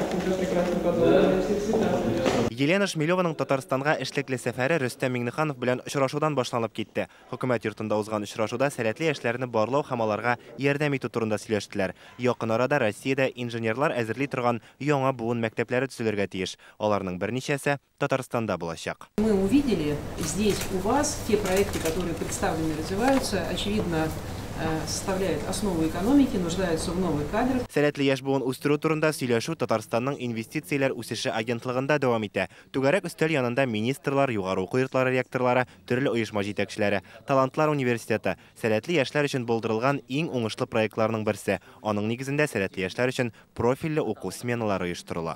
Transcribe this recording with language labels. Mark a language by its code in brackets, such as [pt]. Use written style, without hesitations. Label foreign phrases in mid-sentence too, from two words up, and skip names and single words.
[tt] Елена Шмелеваның Татарстанга эшлекле сәфәре Рөстәм Миңнеханов белән очрашудан башланып китте. Хөкүмәт йортында узган очрашуда сәләтле яшьләрне барлау һәм аларга ярдәм итү турында сөйләштеләр. Якын арада Россиядә инженерлар әзерли торган яңа буын мәктәпләре төзелергә тиеш. Аларның берничәсе Татарстанда булачак. [ru] Мы увидели здесь у вас те проекты, которые представлены, развиваются, очевидно, составляют основу экономики, нуждаются в новых кадрах. [tt] Сәләтле яшь буын үстерү турында сөйләшү Татарстанның инвестицияләр үсеше агентлыгында дәвам итә. Түгәрәк өстәл янында министрлар, югары уку йортлары ректорлары, төрле оешма җитәкчеләре, талантлар университеты, сәләтле яшьләр өчен булдырылган иң уңышлы проектларның берсе. Аның нигезендә сәләтле яшьләр өчен профильле уку сменалары оештырыла.